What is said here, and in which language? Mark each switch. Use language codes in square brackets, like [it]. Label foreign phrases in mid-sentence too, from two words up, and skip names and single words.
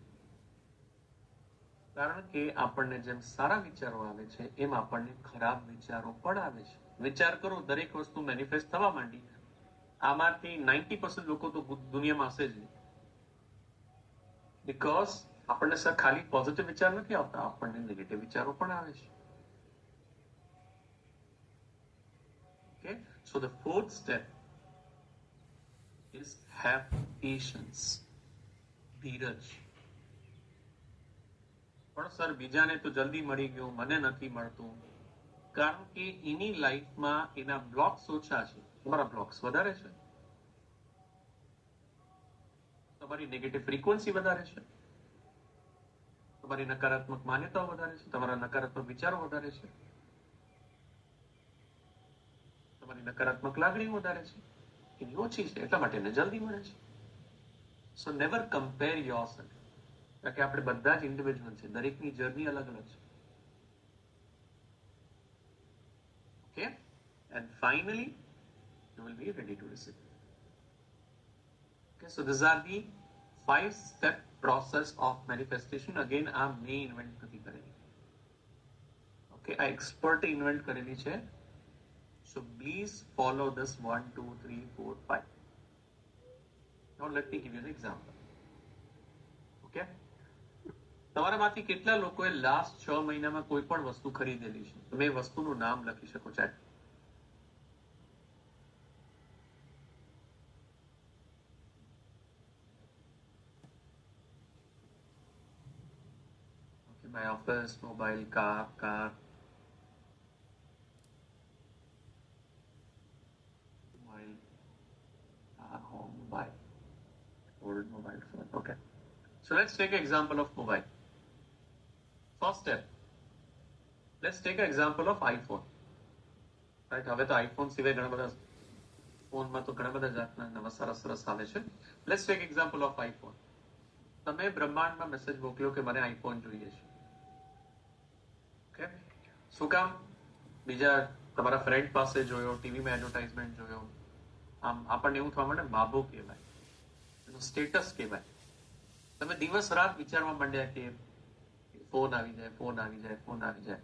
[gu] કારણ કે આપણને જેમ સારા વિચારો આવે છે એમ આપણને ખરાબ વિચારો પણ આવે છે. વિચાર કરો, દરેક વસ્તુ મેનિફેસ્ટ થવા માંડી, આમાંથી 90% લોકો તો દુનિયામાં હશે જ નહીં. બીકોઝ આપણને સર ખાલી પોઝિટિવ વિચાર નથી આવતા, આપણને નેગેટિવ વિચારો પણ આવે છે. [en] Okay, so the fourth step is have patience. [gu] ધીરજ. પણ સર બીજાને તો જલ્દી મળી ગયું, મને નથી મળતું, કારણ કે એની લાઈફમાં એના બ્લોક્સ ઓછા છે, તમારા બ્લોક્સ વધારે છે. તમારી [en] negative frequency [gu] વધારે છે, તમારી નકારાત્મક માન્યતાઓ વધારે છે, તમારા નકારાત્મક વિચારો વધારે છે, તમારી નકારાત્મક લાગણીઓ વધારે છે, એની ઓછી છે, એટલા માટે એને જલ્દી મળે છે. [en] so never compare yourself, [gu] કારણ કે આપણે બધા જ ઇન્ડિવિજ્યુઅલ છે, દરેકની જર્ની અલગ અલગ છે. [en] Okay, and finally you will be ready to receive. Okay, so these are the 5-step process of manifestation. Again, [gu] આ મેં ઇન્વેન્ટ નથી કરેલી. Okay, આ એક્સપર્ટ ઇન્વેન્ટ કરેલી છે. [en] So please follow this 1, 2, 3, 4, 5. Now let me give you an example. [gu] Okay, તમારામાંથી કેટલા લોકોએ લાસ્ટ 6 મહિનામાં કોઈ પણ વસ્તુ ખરીદેલી છે? તમે એ વસ્તુનું નામ લખી શકો છો. [en] My office, mobile, car, mobile, home, mobile, old mobile phone. Okay, so let's take an example of mobile. First step, let's take an example of iPhone. Right, [gu] હવે તો iPhone સિવાય ઘણા બધા ફોનમાં તો ઘણા બધા જાતના નવા સરસ આવે છે. [en] Let's take example of iPhone. [gu] તમે બ્રહ્માંડમાં મેસેજ મોકલ્યો કે મને iPhone જોઈએ છે. ઓકે, શું કામ? બીજા તમારા ફ્રેન્ડ પાસે જોયો, ટીવીમાં એડવર્ટાઇઝમેન્ટ જોયો, આમ આપણને એવું થવા માંડે બાબો કહેવાય, એનું સ્ટેટસ કહેવાય. તમે દિવસ રાત વિચારવા માંડ્યા કે ફોન આવી જાય, ફોન આવી જાય, ફોન આવી જાય.